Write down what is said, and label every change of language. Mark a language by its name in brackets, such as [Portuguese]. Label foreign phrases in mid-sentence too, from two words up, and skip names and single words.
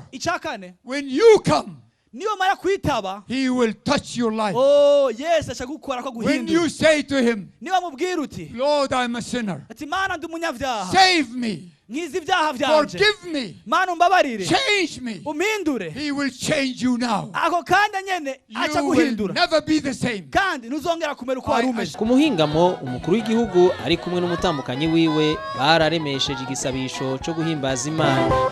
[Rundi] icya kane [English] when you come, [Rundi] niyo mara kwitaba [English] He will touch your life. [Rundi] yesu ashaka gukora ko [English] When [Rundi] guhindura [English] you say to Him, [Rundi] niba mubwira uti [English] Lord, I'm a sinner. [Rundi] ati mana ndi umunyabyaha [English] Save me. [Rundi] nkiza ibyaha byanje [English] Forgive me. [Rundi] mana umbabarire [English] Change me. [Rundi] umpindure [English] He will change you now. [Rundi] ako kanya nyene aca [English] You will [Rundi] guhindura [English] never be the same. [Rundi] kandi ntuzongera kumera uko wari umeze ku muhingamo umukuru w'igihugu ari kumwe n'umutambukanyi wiwe bararemesheje igisabisho cyo guhimbaza imana